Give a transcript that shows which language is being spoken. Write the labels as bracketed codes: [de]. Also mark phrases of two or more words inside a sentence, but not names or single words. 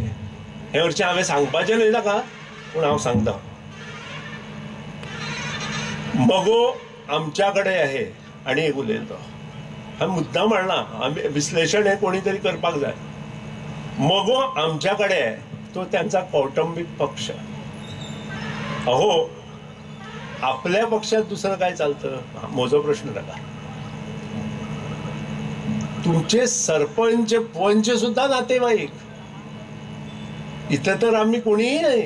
[kok] हे हरशीं हांवें सांगपाचें न्हय ताका, पूण हांव सांगता. मगो आमच्या कडेन आहे आनी एक उलयलो तो. हांवें मुद्दाम म्हणला, आमी विश्लेशण हें कोणी तरी करपाक जाय. मगो आमच्या कडेन आहे तो त्यांचा कौटुंबिक पक्ष. [mr] अहो, आपल्या पक्षात दुसरं काय चालतं? [kok] म्हजो प्रश्न ताका. [mr] तुमचे सरपंच पंच सुद्धा नातेवाईक. इथं तर आम्ही कोणीही नाही.